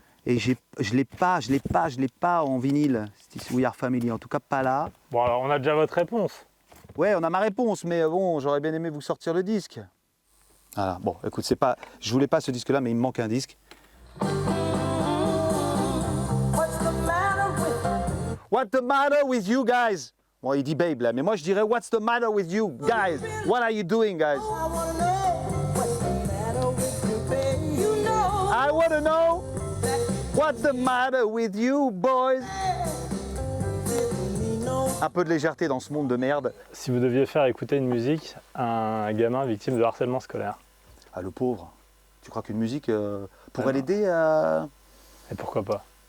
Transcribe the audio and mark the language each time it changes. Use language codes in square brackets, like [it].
[fr] Et je l'ai pas en vinyle, We Are Family, en tout cas pas là. Bon, alors on a déjà votre réponse. Ouais, on a ma réponse, mais bon, j'aurais bien aimé vous sortir le disque. Voilà, bon, écoute, je voulais pas ce disque-là, mais il me manque un disque. [en] What's the matter with you guys? [fr] Bon, il dit babe là, mais moi je dirais [en] What's the matter with you guys? What are you doing, guys? I wanna know what's the matter with you, boys? [fr] Un peu de légèreté dans ce monde de merde. Si vous deviez faire écouter une musique à un gamin victime de harcèlement scolaire. Ah, le pauvre. Tu crois qu'une musique pourrait l'aider à... Et pourquoi pas?